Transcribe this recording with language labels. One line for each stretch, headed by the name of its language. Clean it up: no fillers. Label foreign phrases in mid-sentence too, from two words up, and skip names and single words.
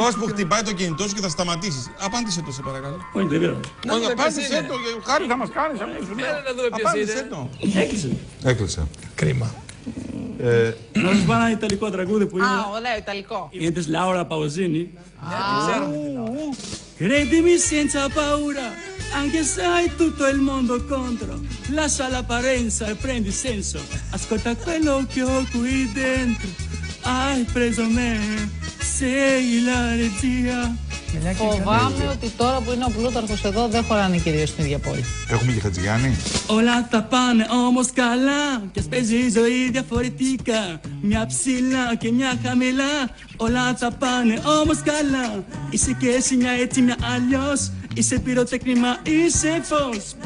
Greek: ψεύτικα. που χτυπάει το κινητό σου και θα σταματήσεις. Απάντησε το, σε παρακαλώ. Όχι, δεν πειράζει. Όχι, απάντησε το. Χάρη θα μας κάνεις. Απάντησε το. Έκλεισε. Έκλεισε. Κρίμα. Να σας πω ένα ιταλικό τραγούδι που είναι. Ωραίο, Ιταλικό. Είναι της Λάουρα Παουζίνη.
Italian: Credimi senza paura, anche se hai tutto il mondo contro. Lascia l'apparenza e prendi senso. Ascolta quello che ho qui dentro. Hai preso me, sei la regia.
Greek: Φοβάμαι ότι τώρα που είναι ο Πλούταρχος εδώ δεν χωράνε κυρίως στην ίδια πόλη. Έχουμε και Χατζηγιάννη. Όλα τα πάνε όμως καλά κι ας παίζει η ζωή διαφορετικά. Μια ψηλά και μια χαμηλά. Όλα τα πάνε όμως καλά. Είσαι και εσύ μια έτσι μια αλλιώς. Είσαι πυροτέχνημα, είσαι φως.